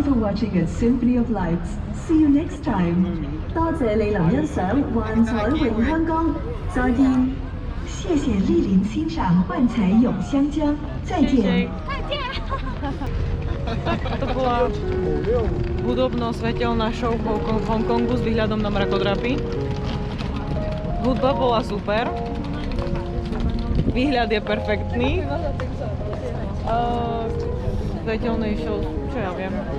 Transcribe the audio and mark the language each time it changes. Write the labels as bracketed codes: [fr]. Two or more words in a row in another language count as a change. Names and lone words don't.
[en] watching at Symphony of Lights. See you next time. [yue] 多謝你能欣賞幻彩詠香江。再見。謝謝莅臨欣賞幻彩詠香江。再見。 [sk] To bola hudobno-svetelná show v Hongkongu s výhľadom na mrakodrapy. Hudba bola super. Výhľad je perfektný. Svetelnej show, čo ja viem.